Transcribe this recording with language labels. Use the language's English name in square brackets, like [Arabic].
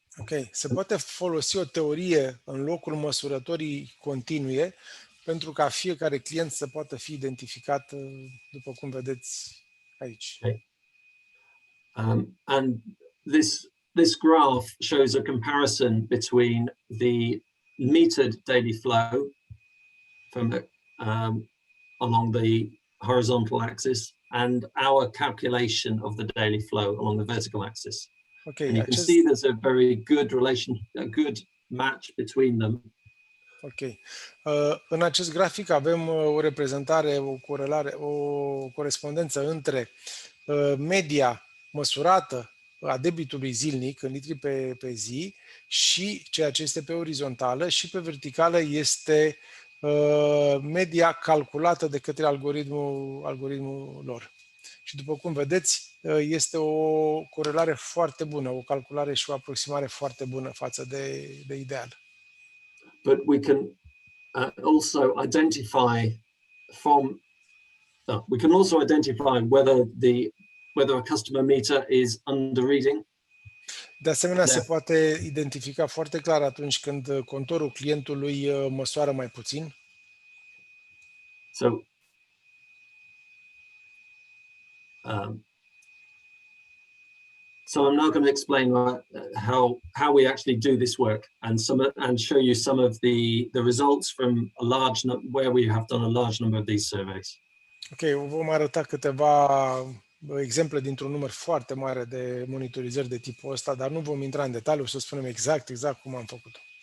[Romanian] Ok, se poate folosi o teorie în locul măsurătorii continue pentru ca fiecare client să poată fi identificat după cum vedeți aici. Okay. [English] And this graph shows a comparison between the metered daily flow from along the horizontal axis and our calculation of the daily flow along the vertical axis. Okay, and you can see there's a very good a good match between them. Ok. [Romanian] În acest grafic avem o reprezentare, o corelare, o corespondență între media măsurată a debitului zilnic în litri pe zi și ceea ce este pe orizontală și pe verticală este media calculată de către algoritmul lor. Și după cum vedeți, este o corelare foarte bună, o calculare și o aproximare foarte bună față de ideal. [English] But we can also identify whether whether a customer meter is under reading. [Romanian] De asemenea, se Da. poate identifica foarte clar atunci când contorul clientului măsoară mai puțin. [English] So so I'm now going to explain how we actually do this work and show you some of the results from where we have done a large number of these surveys. [Romanian] Ok, vom arăta câteva exemple dintr-un număr foarte mare de monitorizări de tipul ăsta, dar nu vom intra în detaliu, să spunem exact cum am făcut-o.